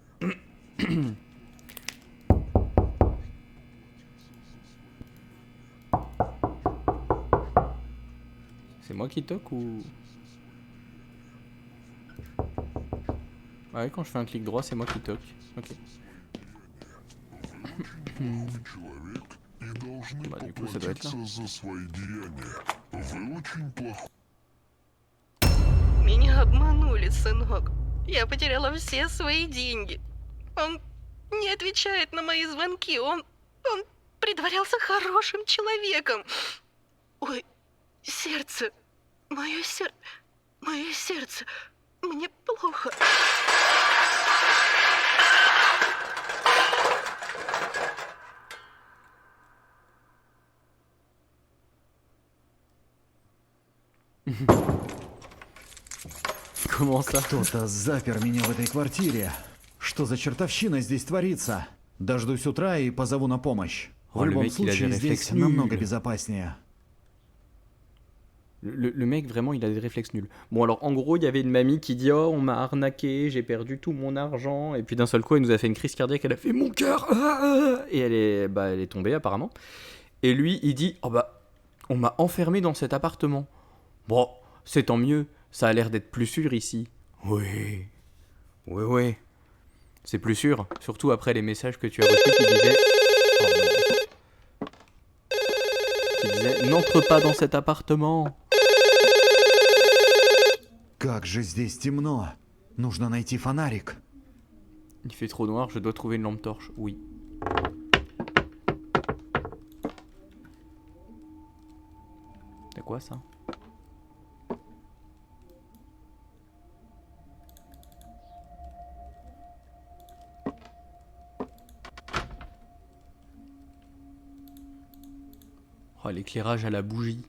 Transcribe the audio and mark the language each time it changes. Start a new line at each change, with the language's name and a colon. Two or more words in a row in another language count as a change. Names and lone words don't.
French: C'est moi qui toque ou... Ouais, quand je fais un clic droit, c'est moi qui toque. Ok.
Russian: Человек и должны
French: Bah, du coup, ça doit être là.
Russian: поплатиться за свои деяния. Вы очень плохой. Меня обманули, сынок. Я потеряла все свои деньги. Он не отвечает на мои звонки. Он притворялся хорошим человеком. Ой, сердце. Мое сердце. Мне плохо.
French: Comment ça?
Russian: Кто-то запер меня в этой квартире. Что за чертовщина здесь творится? Дождусь утра и позову на помощь. В
French: Oh, le
Russian: любом
French: mec, il a des
Russian: случае, здесь
French: réflexes
Russian: намного
French: nuls.
Russian: безопаснее.
French: Le mec, vraiment, il a des réflexes nuls. Bon, alors, en gros, il y avait une mamie qui dit « Oh, on m'a arnaqué, j'ai perdu tout mon argent. » Et puis, d'un seul coup, elle nous a fait une crise cardiaque. Elle a fait « Mon cœur !» Et elle est tombée, apparemment. Et lui, il dit « Oh, bah, on m'a enfermé dans cet appartement. Bon, c'est tant mieux. Ça a l'air d'être plus sûr ici. » Oui. Oui. C'est plus sûr. Surtout après les messages que tu as reçus qui disaient... Qui disaient « N'entre pas dans cet appartement. »
Russian: Как же здесь темно. Нужно найти фонарик.
French: Il fait trop noir, je dois trouver une lampe torche. Oui. C'est quoi ça? Oh, l'éclairage à la bougie.